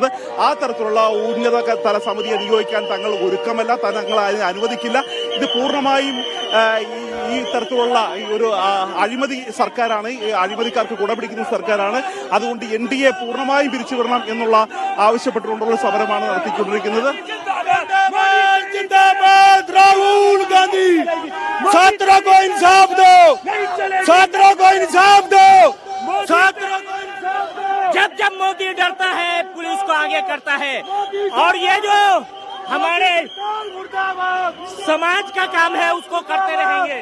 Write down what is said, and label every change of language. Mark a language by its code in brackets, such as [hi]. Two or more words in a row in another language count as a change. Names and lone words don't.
[ml] ആ തരത്തിലുള്ള ഉന്നതതല സമിതിയെ നിയോഗിക്കാൻ തങ്ങൾ ഒരുക്കമല്ല, തങ്ങൾ അനുവദിക്കില്ല. ഇത് പൂർണ്ണമായും ഈ തരത്തിലുള്ള ഒരു അഴിമതി സർക്കാരാണ്, അഴിമതിക്കാർക്ക് കുടപിടിക്കുന്ന സർക്കാരാണ്. അതുകൊണ്ട് NDA പൂർണ്ണമായും പിരിച്ചുവിടണം എന്നുള്ള ആവശ്യപ്പെട്ടുകൊണ്ടുള്ള സമരമാണ് നടത്തിക്കൊണ്ടിരിക്കുന്നത്. [hi] राहुल गांधी, छात्रों को इंसाफ दो, छात्रों को इंसाफ दो, छात्रों को इंसाफ दो। जब जब मोदी डरता है, पुलिस को आगे करता है, और ये जो हमारे समाज का काम है उसको करते रहेंगे।